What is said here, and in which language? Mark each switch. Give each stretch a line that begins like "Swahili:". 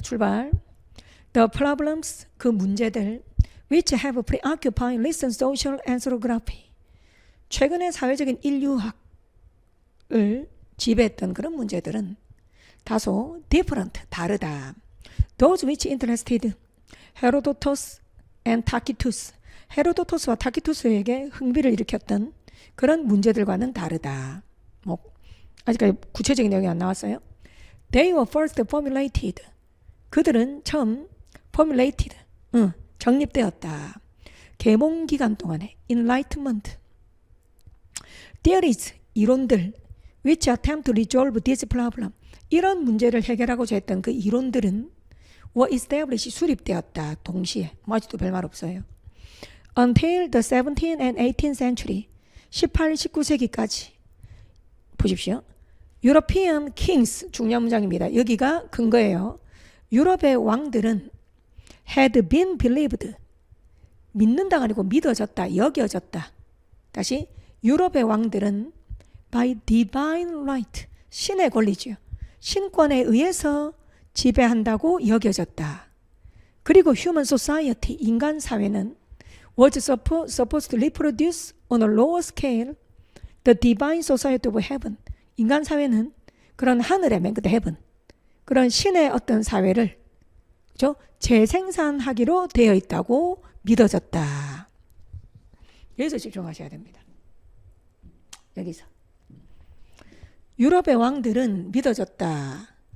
Korean: 출발.
English: The problems,
Korean: 그 문제들
English: which have preoccupied recent social anthropography.
Korean: 최근의 사회적인 인류학을 지배했던 그런 문제들은 다소 different, 다르다.
English: Those which interested Herodotus and Tacitus.
Korean: 헤로도토스와 타키투스에게 흥미를 일으켰던 그런 문제들과는 다르다. 뭐 아직까지 구체적인 내용이 안 나왔어요.
English: They were first formulated.
Korean: 그들은 처음 formulated, 정립되었다. 계몽 기간 동안에 Enlightenment.
English: Theories,
Korean: 이론들
English: which attempt to resolve this problem.
Korean: 이런 문제를 해결하고자 했던 그 이론들은
English: were established,
Korean: 수립되었다. 동시에. 뭐 아직도 별말 없어요.
English: Until the 17th and 18th century.
Korean: 18, 19세기까지. 보십시오.
English: European kings,
Korean: 중요한 문장입니다. 여기가 근거예요. 유럽의 왕들은
English: had been believed.
Korean: 믿는다가 아니고 믿어졌다, 여겨졌다. 다시, 유럽의 왕들은
English: by divine right,
Korean: 신의 권리죠. 신권에 의해서 지배한다고 여겨졌다.
English: 그리고 human society, 인간 사회는 was supposed to reproduce on a lower scale the divine society of heaven.
Korean: 인간 사회는 그런 하늘의 맨 끝에 heaven, 그런 신의 어떤 사회를 그렇죠? 재생산하기로 되어 있다고 믿어졌다. 여기서 집중하셔야 됩니다. 여기서. 유럽의 왕들은 믿어졌다.